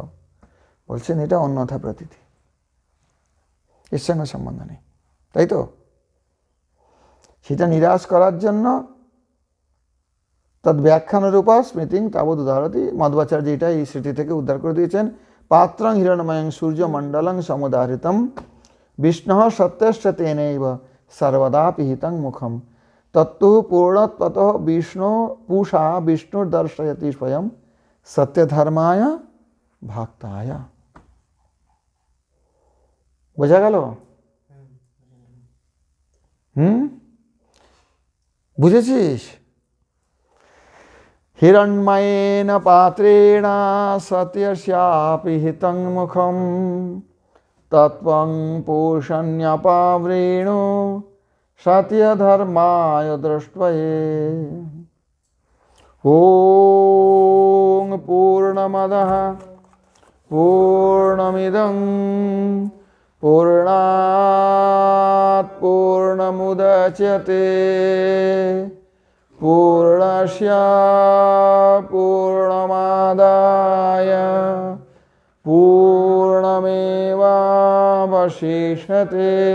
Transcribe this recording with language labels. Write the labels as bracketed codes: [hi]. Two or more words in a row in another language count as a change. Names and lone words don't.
[bn] বলছেন এটা অন্যথা প্রতীতি, এর সঙ্গে সম্বন্ধ নেই, তাই তো? সেটা নিরাশ করার জন্য [sa] তদ ব্যাখ্যানুরূপা স্মৃতিং তাবৎ উদাহরতি, [bn] মধ্বাচার্য এটা এই স্মৃতি থেকে উদ্ধার করে দিয়েছেন। [sa] পাত্রং হিরণময়ং সূর্য মণ্ডলং সমুদাহৃতম विष्णुः सत्यस्य तेनैव सर्वदा पिहितं मुखम तत्तु पूर्णत्वतः विष्णु पूषा विष्णुर्दर्शयति स्वयं सत्यधर्माय भक्ताय। [bn] বোঝা গেল? বুঝেছিস? [sa] হিরণ্ময়েন পাত্রেণ সত্যস্যাপি হিতং মুখম তত্ত্বং পোষণ্যপাব্রেণো সত্যধর্মায় দৃষ্টয়ে। ওং পূর্ণমদঃ পূর্ণমিদং पूर्णात् पूर्णमुदच्यते पूर्णस्य पूर्णमादाय पूर्णमेवावशिष्यते।